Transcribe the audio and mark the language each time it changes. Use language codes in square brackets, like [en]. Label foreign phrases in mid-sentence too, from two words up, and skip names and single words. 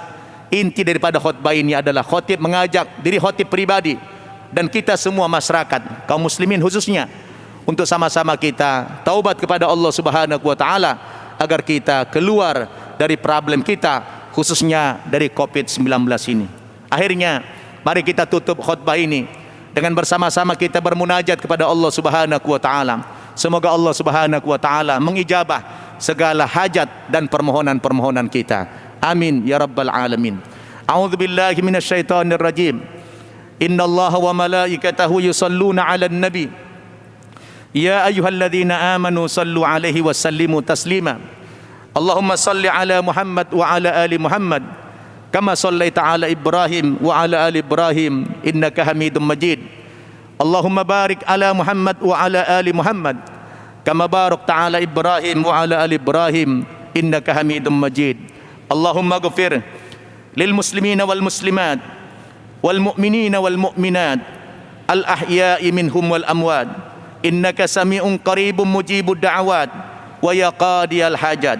[id] Inti daripada khutbah ini adalah khatib mengajak diri khatib pribadi dan kita semua masyarakat kaum muslimin khususnya untuk sama-sama kita taubat kepada Allah [ar] سبحانه وتعالى [id] agar kita keluar dari problem kita, khususnya dari COVID-19 ini. Akhirnya, mari kita tutup khutbah ini dengan bersama-sama kita bermunajat kepada Allah [ar] سبحانه وتعالى. [id] Semoga Allah [ar] سبحانه وتعالى [id] mengijabah segala hajat dan permohonan-permohonan kita. [ar] آمين يا رب العالمين. أعوذ بالله من الشيطان الرجيم. إن الله وملائكته يصلون على النبي. يا أيها الذين آمنوا صلوا عليه وسلموا تسليما. اللهم صل على محمد وعلى آل محمد كما صليت على إبراهيم وعلى آل إبراهيم إنك حميد مجيد. اللهم بارك على محمد وعلى آل محمد كما باركت على إبراهيم وعلى آل إبراهيم إنك حميد مجيد. اللهم اغفر للمسلمين والمسلمات والمؤمنين والمؤمنات الأحياء منهم والأموات إنك سميع قريب مجيب الدعوات ويا قاضي الحاجات.